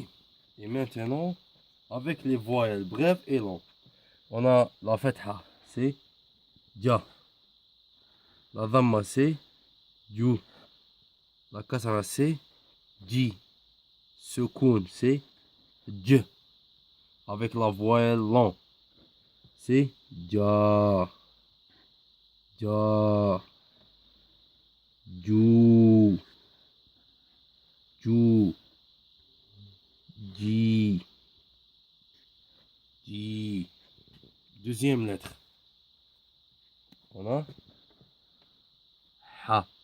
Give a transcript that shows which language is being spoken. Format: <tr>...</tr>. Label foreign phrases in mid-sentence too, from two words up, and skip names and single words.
<fr>Et maintenant, avec les voyelles brèves et longues, on a la fatha, c'est Ja. La dhamma, c'est Ju. La kasra, c'est Ji. Sukoun, c'est J. Avec la voyelle longue, c'est Ja. Ja. Ju. Ju. Ji. Ji. Deuxième lettre. On a Ha.</fr>